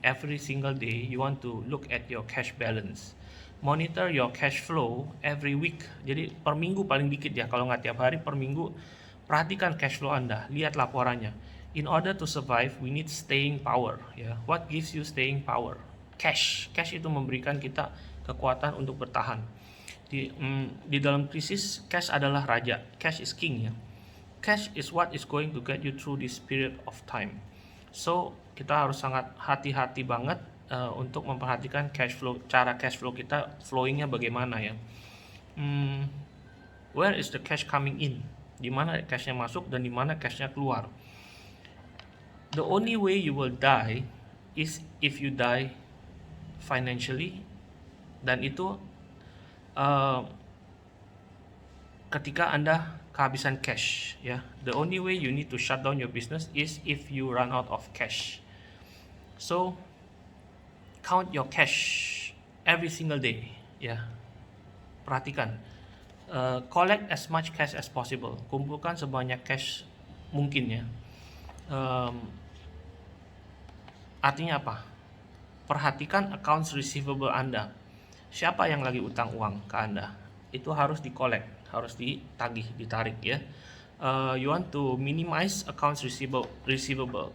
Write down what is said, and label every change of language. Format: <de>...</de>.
<en>Every single day you want to look at your cash balance. Monitor your cash flow every week.</en> <id>Jadi per minggu paling dikit ya, kalau nggak tiap hari, per minggu perhatikan cash flow Anda, lihat laporannya.</id> <en>In order to survive, we need staying power ya. What gives you staying power?</en> <id>Cash itu memberikan kita kekuatan untuk bertahan. Di dalam krisis, cash adalah raja.</id> <en>Cash is king ya. Cash is what is going to get you through this period of time.</en> <id>So kita harus sangat hati-hati banget untuk memperhatikan cash flow, cara cash flow kita flowingnya bagaimana ya.</id> <en>Where is the cash coming in?</en> <id>Di mana cashnya masuk dan di mana cashnya keluar.</id> <en>The only way you will die is if you die financially,</en> <id>dan itu ketika Anda kehabisan cash ya.</id> <en>The only way you need to shut down your business is if you run out of cash. So count your cash every single day ya. Perhatikan, collect as much cash as possible.</en> <id>Kumpulkan sebanyak cash mungkin ya. Artinya apa? Perhatikan accounts receivable Anda. Siapa yang lagi utang uang ke Anda? Itu harus di-collect, harus ditarik ya.</id> <en>You want to minimize accounts receivable.</en>